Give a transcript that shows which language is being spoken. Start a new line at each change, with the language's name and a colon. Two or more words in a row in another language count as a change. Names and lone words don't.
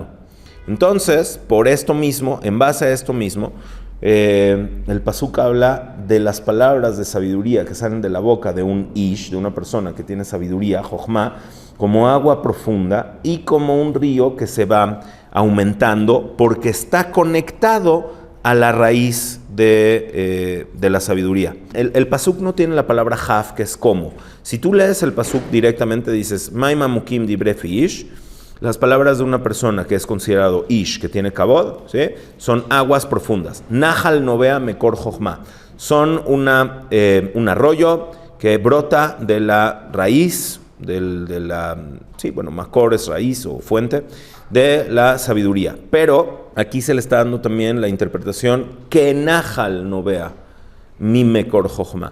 Spanish: Entonces, por esto mismo, en base a esto mismo, el pasuk habla de las palabras de sabiduría que salen de la boca de un ish, de una persona que tiene sabiduría, jochma, como agua profunda y como un río que se va aumentando porque está conectado a la raíz de la sabiduría. El pasuk no tiene la palabra haf, que es como. Si tú lees el pasuk directamente, dices,
Hebrew: מים עמוקים דברי פי איש,
Spanish: las palabras de una persona que es considerado ish, que tiene kabod, ¿sí? Son aguas profundas.
Hebrew: נחל נובע מקור חכמה.
Spanish: Son un arroyo que brota de la raíz, makor es raíz o fuente, de la sabiduría. Pero aquí se le está dando también la interpretación que
Hebrew: נחל נובע מ מקור חכמה.